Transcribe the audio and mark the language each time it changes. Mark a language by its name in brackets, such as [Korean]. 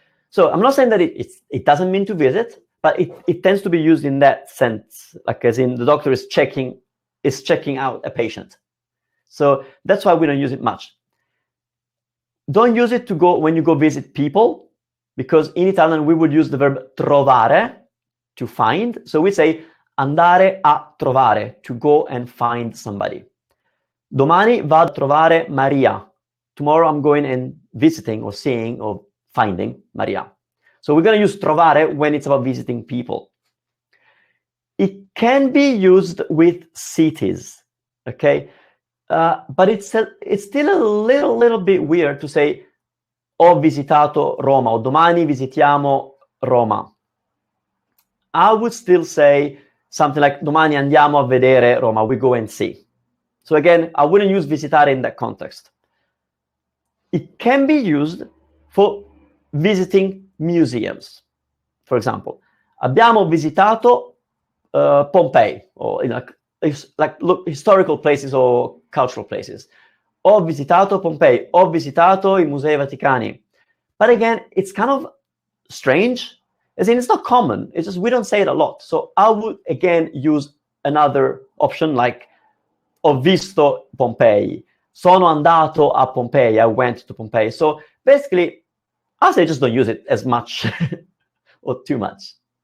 [English] So I'm not saying that it doesn't mean to visit, but it tends to be used in that sense, like as in the doctor is checking out a patient. So that's why we don't use it much. Don't use it when you go visit people, because in Italian we would use the verb trovare, to find. So we say [Italian] andare a trovare, [English] to go and find somebody. [Italian] Domani vado a trovare Maria. [English] Tomorrow I'm going and visiting or seeing or finding Maria. So we're going to use trovare when it's about visiting people. It can be used with cities, okay? But it's still a little bit weird to say [Italian] ho visitato Roma [English] or [Italian] domani visitiamo Roma. [English] I would still say something like [Italian] domani andiamo a vedere Roma, [English] we go and see. So again, I wouldn't use visitare in that context. It can be used for visiting museums. For example, [Italian] abbiamo visitato Pompei, [English] or historical places or cultural places. [Italian] Ho visitato Pompei, ho visitato i Musei Vaticani. [English] But again, it's kind of strange, as in it's not common. It's just we don't say it a lot. So I would again use another option like [Italian] ho visto Pompei, sono andato a Pompei, [English] I went to Pompei. So basically, I say just don't use it as much or too much.